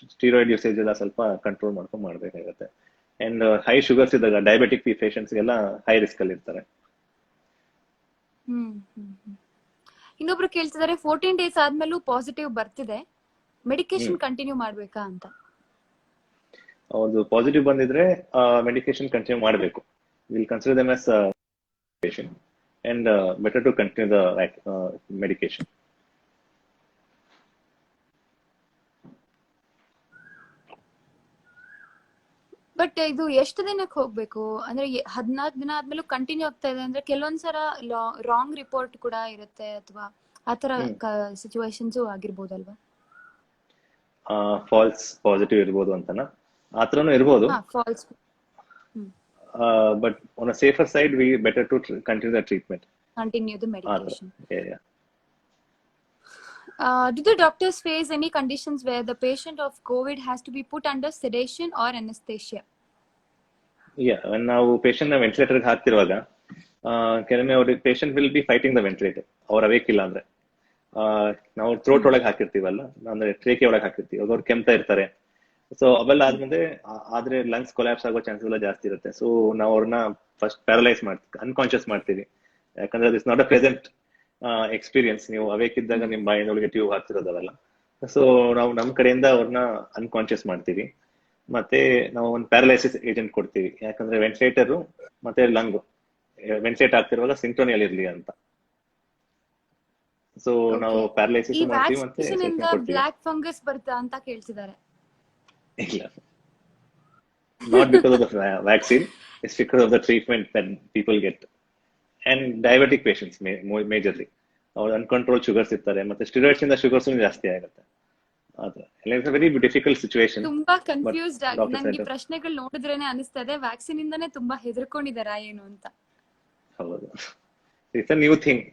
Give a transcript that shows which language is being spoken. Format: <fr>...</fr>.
<kn>Steroid usage ಎಲ್ಲ ಸ್ವಲ್ಪ control ಮಾಡ್ಕೊಂಡು ಮಾಡ್ಬೇಕಾಗುತ್ತೆ. ಅಂಡ್ ಹೈ ಶುಗರ್ಸ್ ಇದ್ದಾಗ ಡಯಾಬಿಟಿಕ್ ಪೇಷಂಟ್ಸ್ಗೆಲ್ಲ ಹೈ ರಿಸ್ಕ್ ಅಲ್ಲಿ ಇರ್ತಾರೆ. ಇನ್ನೊಬ್ರು ಕೇಳ್ತಿದ್ದಾರೆ 14 ಡೇಸ್ ಆದ್ಮೇಲೂ ಪಾಸಿಟಿವ್ ಬರ್ತಿದೆ, ಮೆಡಿಕೇಶನ್ ಕಂಟಿನ್ಯೂ ಮಾಡ್ಬೇಕಾ ಅಂತ. ಅವ್ರದ್ದು ಪಾಸಿಟಿವ್ ಬಂದಿದ್ರೆ ಮೆಡಿಕೇಶನ್ ಕಂಟಿನ್ಯೂ ಮಾಡಬೇಕು.</kn> <en>Will consider them as patient and better to continue the medication.</en> <kn>But ಇದು ಎಷ್ಟು ದಿನಕ್ಕೆ ಹೋಗ್ಬೇಕು ಅಂದ್ರೆ 14 ದಿನ ಆದ್ಮೇಲೂ ಕಂಟಿನ್ಯೂ ಆಗ್ತಾ ಇದೆ ಅಂದ್ರೆ ಕೆಲವೊಂದ್ಸಲ ರಾಂಗ್ ರಿಪೋರ್ಟ್ ಕೂಡ ಇರುತ್ತೆ, ಅಥವಾ ಆತರ ಸಿಚುವೇಶನ್ಸ್ ಆಗಿರ್ಬೋದಲ್ವಾ? ಫಾಲ್ಸ್ ಪಾಸಿಟಿವ್ ಇರ್ಬೋದು ಅಂತನಾ? ಆತರನೂ ಇರ್ಬೋದು.</kn> <en>False. But on a safer side, we better to continue the treatment. Continue the medication. Yeah. Do the doctors face any conditions where the patient of COVID has to be put under sedation or anesthesia? Yeah, when</en> <kn>ನಾವು patient ನ ventilator ಹಾಕ್ತಿರುವಾಗ ಕೆಲವೊಮ್ಮೆ ಅವ್ರಿಗೆ</kn> <en>patient will be fighting the ventilator.</en> <kn>ಅವ್ರ awake ಇಲ್ಲ ಅಂದ್ರೆ ನಾವು throat ಒಳಗೆ ಹಾಕಿರ್ತೀವಲ್ಲ, ಅಂದ್ರೆ ಟ್ರೇಕೆ ಒಳಗೆ ಹಾಕಿರ್ತೀವಿ, ಅವ್ರು ಕೆಮ್ತಾ ಇರ್ತಾರೆ. ಸೊ ಅವೆಲ್ಲ ಆದ್ರೆ ಲಂಗ್ಸ್ ಕೊಲ್ಯಾಪ್ಸ್ ಆಗೋ ಚಾನ್ಸಸ್ ಎಲ್ಲ ಜಾಸ್ತಿ ಇರುತ್ತೆ. ಸೊ ನಾವು ಅವ್ರನ್ನ ಫಸ್ಟ್ ಪ್ಯಾರಲೈಸ್ ಮಾಡ್ತೀವಿ, ಅನ್ಕಾನ್ಶಿಯಸ್ ಮಾಡ್ತೀವಿ. ಯಾಕಂದ್ರೆ</kn> <en>This not a present experience.</en> <kn>ನೀವು ಅವೇಕ್ ಇದ್ದಾಗ ನಿಮ್ ಬಾಯಿನೊಳಗೆ ಟ್ಯೂಬ್ ಹಾಕ್ತಿರೋದವೆಲ್ಲ. ಸೊ ನಾವು ನಮ್ ಕಡೆಯಿಂದ ಅವ್ರನ್ನ ಅನ್ಕಾನ್ಶಿಯಸ್ ಮಾಡ್ತೀವಿ. ಮತ್ತೆ ನಾವು ಒಂದು ಪ್ಯಾರಲೈಸಿಸ್ ಏಜೆಂಟ್ ಕೊಡ್ತೀವಿ, ಯಾಕಂದ್ರೆ ವೆಂಟಿಲೇಟರ್ ಮತ್ತೆ ಲಂಗ್ ವೆಂಟಿಲೇಟ್ ಆಗ್ತಿರುವಾಗ ಸಿಂಕ್ರೋನಿಯಲ್ಲಿ ಇರ್ಲಿ ಅಂತ. ಸೊ ನಾವು ಪ್ಯಾರಲೈಸಿಸ್ ಮಾಡ್ತೀವಿ ಮತ್ತೆ ಬ್ಲಾಕ್ ಫಂಗಸ್ ಬರ್ತಾ ಅಂತ ಕೇಳ್ತಿದ್ದಾರೆ. ಇಲ್ಲ,</kn> <en>not because of the vaccine, it's because of the treatment that people get. And diabetic patients majorly</en> <kn>ಅವ್ರು ಅನ್ಕಂಟ್ರೋಲ್ ಶುಗರ್ಸ್ ಇರ್ತಾರೆ, ಮತ್ತೆ ಸ್ಟಿರಾಯ್ಡ್ಸ್ ಇಂದ ಶುಗರ್ಸ್ ಜಾಸ್ತಿ ಆಗುತ್ತೆ.</kn> <en>It's very difficult situation.</en> <kn>ತುಂಬಾ ಕನ್ಫ್ಯೂಸ್ಡ್ ಆಗಿ ನನಗೆ ಪ್ರಶ್ನೆಗಳು ನೋಡಿದ್ರೇನೆ ಅನಿಸ್ತದೆ ವ್ಯಾಕ್ಸಿನ್ ಇಂದಾನೆ ತುಂಬಾ ಹೆದರ್ಕೊಂಡಿದಾರ ಏನು ಅಂತ.</kn> <en>ಹೌದು, it's a new thing.</en>